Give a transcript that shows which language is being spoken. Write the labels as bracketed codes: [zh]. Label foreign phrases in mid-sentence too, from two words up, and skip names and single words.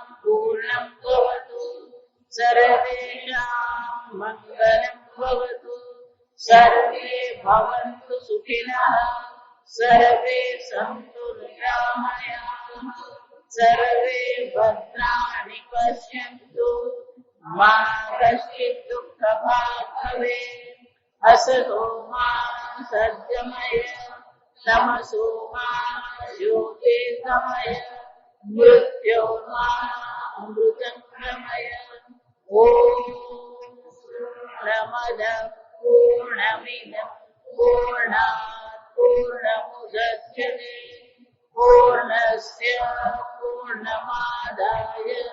[sa] पूर्णं भवतु सर्वेषां मंगलं भवतु सर्वे भवन्तु सुखिनः सर्वे सन्तु निरामयाः सर्वे भद्राणि पश्यन्तु मा कश्चित् दुःखभाग् भवेत्. असतो मा सद्गमय तमसो मा ज्योतिर्गमय मृत्योर्मामृतङ्गमय ॐ पूर्णमदः पूर्णमिदं पूर्णात् पूर्णमुदच्यते पूर्णस्य पूर्णमादाय